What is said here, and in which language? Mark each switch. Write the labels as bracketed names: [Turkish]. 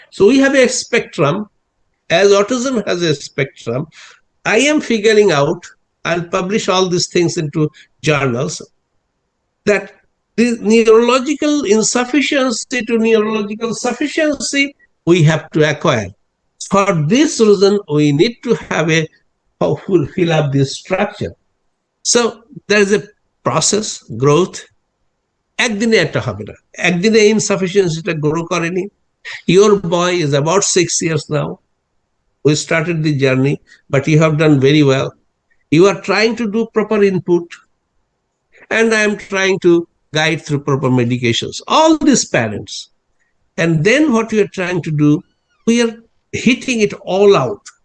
[English] So we have a spectrum. As autism has a spectrum, I am figuring out, I'll publish all these things into journals, that the neurological insufficiency to neurological sufficiency we have to acquire. For this reason, we need to have a fill up this structure. So there is a process, growth, [Bangla] একদিনে এটা হবে না, একদিনে ইনসাফিসিয়েন্সিটা grow করেনি। [English] Your boy is about 6 years now. We started the journey, but you have done very well. You are trying to do proper input, and I am trying to guide through proper medications. All these parents. And then what we are trying to do, we are hitting it all out.